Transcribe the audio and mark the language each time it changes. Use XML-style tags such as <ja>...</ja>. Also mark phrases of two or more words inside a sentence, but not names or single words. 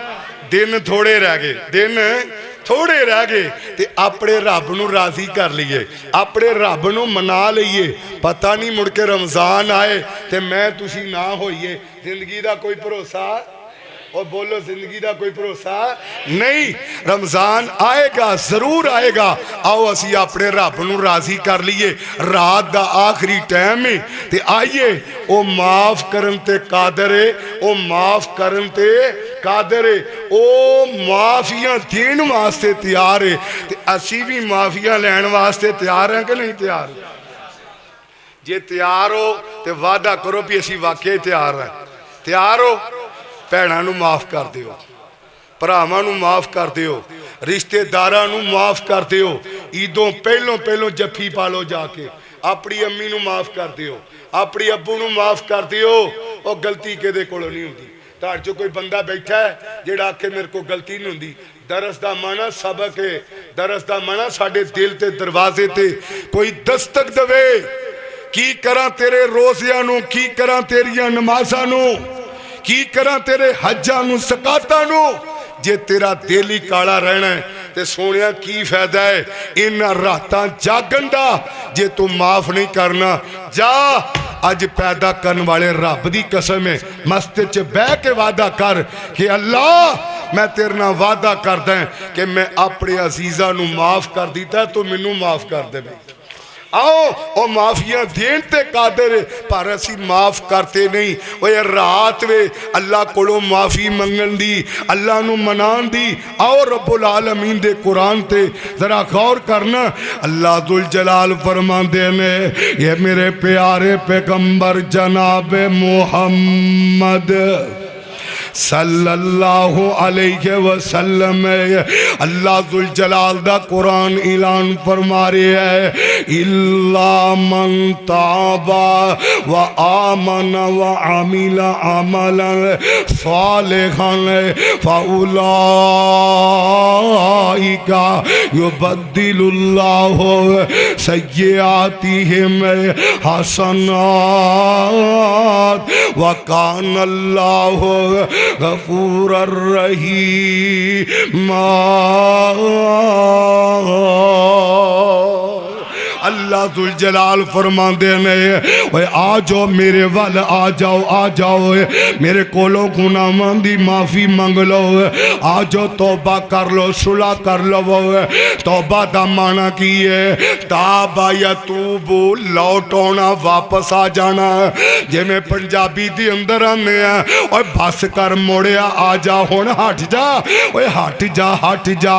<pa>دن تھوڑے رہ گئے, دن تھوڑے رہ گئے تے اپنے رب نو راضی کر لیے, اپنے رب نو منا لئیے. پتہ نہیں مڑ کے رمضان آئے تے میں تسی نہ ہوئیے. زندگی دا کوئی بھروسہ, اور بولو زندگی دا کوئی بھروسہ نہیں.</pa> <ur>رمضان آئے گا, ضرور آئے گا.</ur> <pa>آؤ اسی اپنے رب نو راضی کر لیے. رات دا آخری ٹائم ہے تے آئیے او معاف کرن تے قادر ہے, او معاف کرن تے قادر ہے, او معافیاں دین واسطے تیار ہے. تے اسی بھی معافیاں لین واسطے تیار ہیں کہ نہیں تیار؟ جے تیار ہو تے وعدہ کرو بھی اسی واقعی تیار ہیں. تیار ہو؟ بھیناں نو معاف کر دیو, بھراواں نو معاف کر دیو, رشتے داراں نو معاف کر دیو. عیدوں پہلوں جفی پالو جا کے, اپنی امی نو معاف کر دیو, اپنی ابو نو معاف کر دیو. اور غلطی کے دے کولوں نہیں ہوندی. تاڑ جو کوئی بندہ بیٹھا ہے جیڑا آکھے میرے کو غلطی نہیں ہوندی, درس دا معنی سبق ہے, درس دا معنی ساڑھے دل تے دروازے تے کوئی دستک دوے. کی کراں تیرے روزیاں نو, کی کراں تیریاں نمازاں نو, کی کراں تیرے حجاں نو زکاتاں نو, جے تیرا دل ہی کالا رہنا ہے تے سونیا کی فائدہ ہے ان راتاں جاگن دا جے تو معاف نہیں کرنا. جا اج پیدا کرن والے رب دی قسم ہے, مسجد چ بہ کے وعدہ کر کہ اللہ میں تیرے نال وعدہ کردا ہوں کہ میں اپنے عزیزاں نو معاف کر دیتا تو مینوں معاف کر دے. آؤ او معافیاں دین تے قادر ہے, پر اسی معاف کرتے نہیں. وہ یہ رات وے اللہ کولو معافی منگن دی, اللہ نو منان دی. آؤ رب العالمین دے قرآن تے ذرا غور کرنا. اللہ ذوالجلال فرماندے نے یہ میرے پیارے پیغمبر جناب محمد</pa> <ar>صلی اللہ علیہ وسلم,</ar> <pa>اللہ ذوالجلال دا قرآن اعلان فرما رہے ہے</pa> <ar>الا من تاب و آمن و عمل عملا صالحا فاولئک یبدل اللہ سیئاتہم حسنات وکان اللہ غفور الرحیم.</ar> <pa>اللہ ذوالجلال فرماندے نے آ جاؤ میرے وال, آ جاؤ میرے کولوں گناہاں دی معافی منگ لو, آ جاؤ توبہ کر لو, صلح کر لو. توبہ دا معنی کی ہے</pa> <ar>تابا یتوب,</ar> <pa>لوٹونا, واپس آ جانا. جے میں پنجابی دی اندر آنے ہیں اور بس کر موڑیا آ جا ہون, ہٹ جا, اوے ہٹ جا.</pa>